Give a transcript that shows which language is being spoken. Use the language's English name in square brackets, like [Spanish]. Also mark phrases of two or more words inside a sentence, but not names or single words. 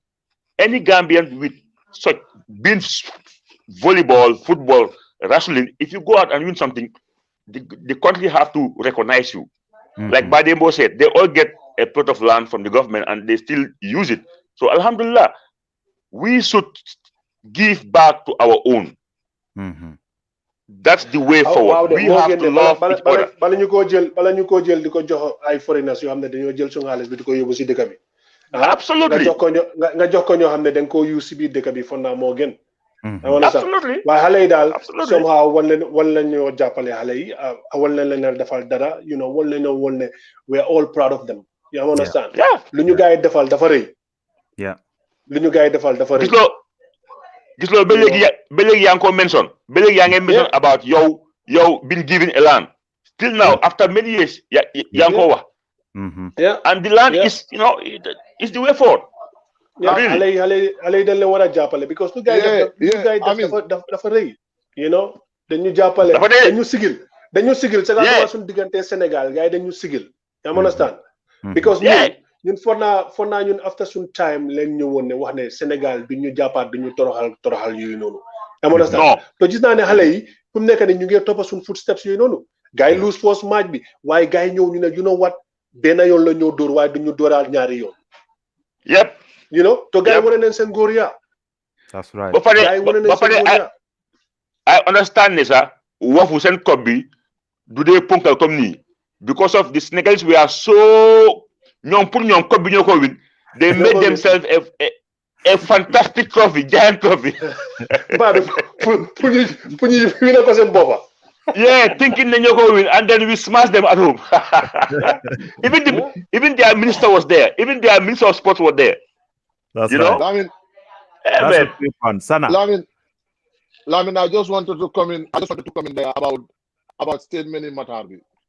[English] Any Gambian with such being volleyball, football, wrestling, if you go out and win something, the country have to recognize you. Like Pa Dembo said, they all get a plot of land from the government and they still use it. So Alhamdulillah, we should give back to our own. That's the way forward. We have to love each other. [Wolof] Bala ñu ko jël di ko jox ay foreigners yoo xam ne dañoo jël suñu xaalis bi di ko yóbbu si dëkk bi. [English] Absolutely. [Wolof] nga jox ko ñoo xam ne dañ ko use si biir dëkk bi foog naa moo gën. [English] Absolutely. [Wolof] waaye xale yi daal somehow wan leen ñoo jàppale xale yi wan leen defal dara wan leen ñoo ne [English] we are all proud of them. You understand? [Wolof] lu ñu gars yi defal dafa rëy. lu ñu gars yi defal dafa rëy. Gis loo ba léegi yaa ngi ko [English] mention [Wolof] ba léegi yaa ngi [English] mention about yow been given a land still now after many years [Wolof] yaa ngi ko wax [English] and the land is is the way forward. [Wolof] xale yi dañ leen war a jàppale because lu gars yi dafa rëy dañu jàppale dañu sigil [French] c'est que [Wolof] suñu diggante Sénégal gars yi dañu sigil yaa understand because ñun foog naa ñun after suñ time leen ñëwoon ne wax ne Sénégal du ñu jàppaat du ñu toroxal yooyu noonu. amoon na to gis naa ne xale yi fu mu nekk ne ñu ngi toppa suñ footsteps yooyu noonu. gars yi [English] lose first match [Wolof] bi waaye gars yi ñëw ñu ne [English] you know what [Wolof] benn yoon la ñëw dóor waaye du ñu dóoraal ñaari yoon. to gars yi wane nañ seen góor yaa. [English] That's right. [Wolof] ba pare [English] I understand [Wolof] ne sax wafu seen kob bi du dee ponkal comme nii [English] because of the Senegalese we are so. [Wolof] Pour ñoom kob bi ñoo ko [English] win they made themselves a fantastic trophy, giant trophy. [Wolof] pour ñu win ko seen boppa. [English] Thinking they [Wolof] ñoo ko [English] win and then we smash them at home. Even their minister was there. Even their minister of sports was there. That's right. Lamin, that's fun. Sana. Lamin, I just wanted to come in there about statement in Matarbi.